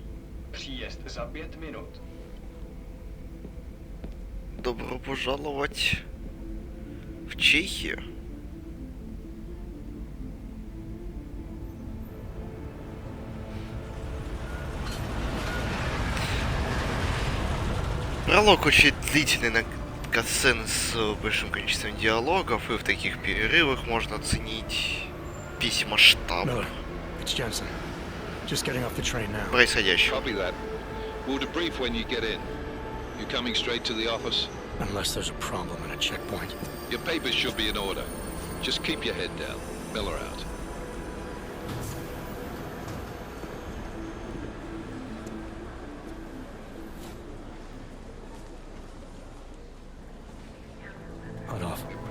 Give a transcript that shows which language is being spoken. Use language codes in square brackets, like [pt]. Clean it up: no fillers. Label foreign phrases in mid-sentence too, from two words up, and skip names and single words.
[cs] Příjezd za 5 minut. [ru] Добро пожаловать в Чехию. Пролог очень длительный на катсцены с большим количеством диалогов, и в таких перерывах можно оценить весь масштаб [en] It's Jensen. Just getting off the train now. [ru] происходящего. [en] Copy that. We'll debrief when you get in. You coming straight to the office? Unless there's a problem at a checkpoint. Your papers should be in order. Just keep your head down. Miller out. Hot off.